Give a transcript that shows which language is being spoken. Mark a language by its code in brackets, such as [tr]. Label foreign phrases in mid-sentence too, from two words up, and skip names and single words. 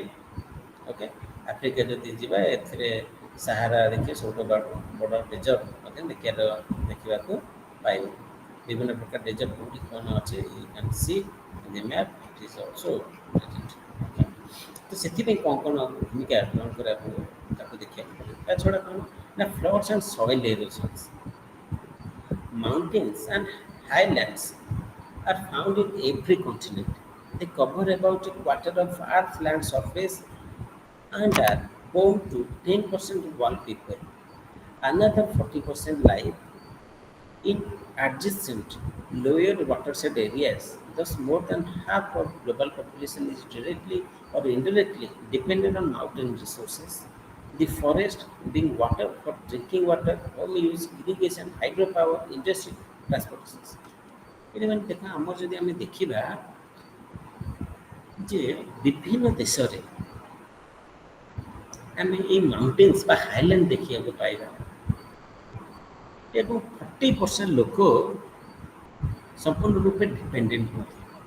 [or] ଓକେ, ଆଫ୍ରିକା ଯଦି ଯିବା ଏଥିରେ ସାହାରା ଦେଖିବେ ସବୁଠୁ ବଡ଼ ଡେଜର୍ଟ ମଧ୍ୟ ଦେଖିବାକୁ ପାଇବ। ବିଭିନ୍ନ ପ୍ରକାର ଡେଜର୍ଟ କେଉଁଠି କ'ଣ ଅଛି, [en] you can see in the map, it is also present. [or] ତ ସେଥିପାଇଁ କ'ଣ କ'ଣ ଭୂମିକା ଗ୍ରହଣ କରିବାକୁ ତାକୁ ଦେଖିବାକୁ ପଡ଼ିବ। ତା ଛଡ଼ା କ'ଣ ନା [en] floods and soil erosions, mountains and highlands are found in every continent. They cover about a quarter of Earth's land surface and are home to 10% of all people. Another 40% live in adjacent lower watershed areas. Thus, more than half of global population is directly or indirectly dependent on mountain resources. The forest being water for drinking water, home use, irrigation, hydropower, industry, transportation. [or] ମାନେ ଦେଖ ଆମର ଯଦି ଆମେ ଦେଖିବା ଯେ ବିଭିନ୍ନ ଦେଶରେ ଆମେ ଏଇ ମାଉଣ୍ଟେନ୍ସ ବା ହାଇଲ୍ୟାଣ୍ଡ ଦେଖିବାକୁ ପାଇବା ଏବଂ 40% ଲୋକ ସମ୍ପୂର୍ଣ୍ଣ ରୂପେ ଡିପେଣ୍ଡେଣ୍ଟ ହୁଅନ୍ତି।